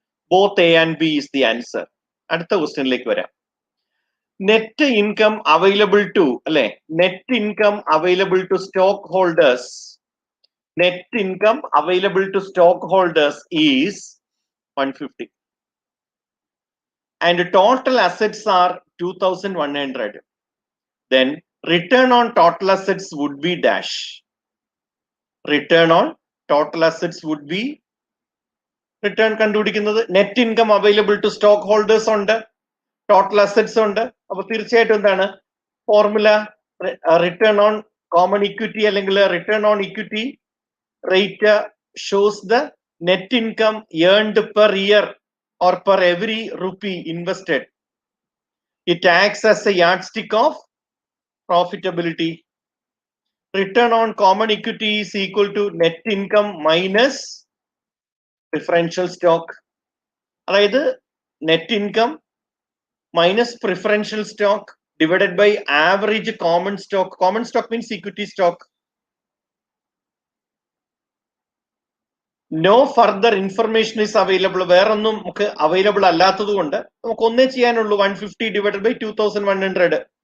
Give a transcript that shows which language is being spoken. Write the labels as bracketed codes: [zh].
[en] Both A and B is the answer. [ml] അടുത്ത ക്വസ്റ്റ്യനിലേക്ക് വരാം. [en] Net income available to അല്ലെ, net income available to stock holders, net income available to stock holders is 150 and total assets are 2100. Then return on total assets would be dash. Return on total assets would be [ml] return കണ്ടുപിടിക്കുന്നത്. Net income available to stock holders ഉണ്ട്, total assets ഉണ്ട്. അപ്പൊ തീർച്ചയായിട്ടും എന്താണ് formula? [en] Return on common equity അല്ലെങ്കിൽ return on equity rate shows the net income earned per year or per every rupee invested. It acts as a yardstick of profitability. Return on common equity is equal to net income minus preferential stock. അതായത് net income minus preferential stock divided by average common stock. Common stock means equity stock. No further information is available. [ml] വേറൊന്നും നമുക്ക് available അല്ലാത്തത് കൊണ്ട് നമുക്ക് ഒന്നേ ചെയ്യാനുള്ളൂ, 150 divided by 2100.